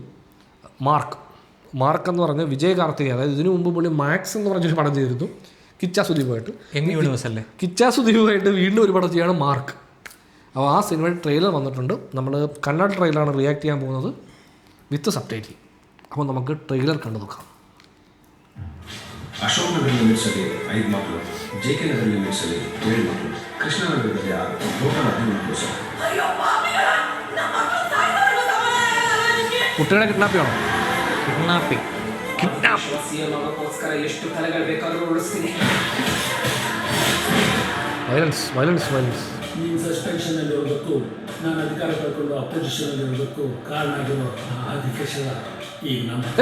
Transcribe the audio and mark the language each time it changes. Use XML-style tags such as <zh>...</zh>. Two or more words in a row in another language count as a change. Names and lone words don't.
<ml>മാർക്ക് എന്ന് പറഞ്ഞ വിജയ് കാർത്തിക്, അതായത് ഇതിനു മുമ്പ് പുള്ളി മാക്സ് എന്ന് പറഞ്ഞൊരു പടം ചെയ്തിരുന്നു കിച്ച സുദീപുമായിട്ട്. കിച്ച സുദീപുമായിട്ട് വീണ്ടും ഒരു പടം ചെയ്യാണ് മാർക്ക്. അപ്പോൾ ആ സിനിമയുടെ ട്രെയിലർ വന്നിട്ടുണ്ട്. നമ്മൾ കന്നഡ ട്രെയിലറാണ് റിയാക്ട് ചെയ്യാൻ പോകുന്നത്</ml> <en>with sub title.</en> <ml>അപ്പോൾ നമുക്ക് ട്രെയിലർ കണ്ടു നോക്കാം.</ml> <kn>ಅಶೋಕ್ ನಗರ ಲಿಮಿಟ್ಸಲ್ಲಿ 5 ಮಕ್ಕಳು, JK ನಗರ ಲಿಮಿಟ್ಸಲ್ಲಿ 7 ಮಕ್ಕಳು, ಕೃಷ್ಣನಗರದಲ್ಲಿ 6, ಟೋಟಲ್ 15 ಮಕ್ಕಳು ಸರ್.</kn> <ml>കുട്ടികളെ കിഡ്നാപ്പ് ചെയ്യണോ?</ml> <kn>ವೈಲೆನ್ಸ್ ನೀನು ಸಸ್ಪೆನ್ಷನಲ್ಲಿ ಇರೋದಕ್ಕೂ ನಾನು ಅಧಿಕಾರ ಕಳ್ಕೊಂಡು ಅಪೋಸಿಷನಲ್ಲಿ ಇರೋದಕ್ಕೂ ಕಾರಣ ಆಗಿರೋ ಅಧಿಕೇಶದ ಈಗ ನಮ್ಮ</kn>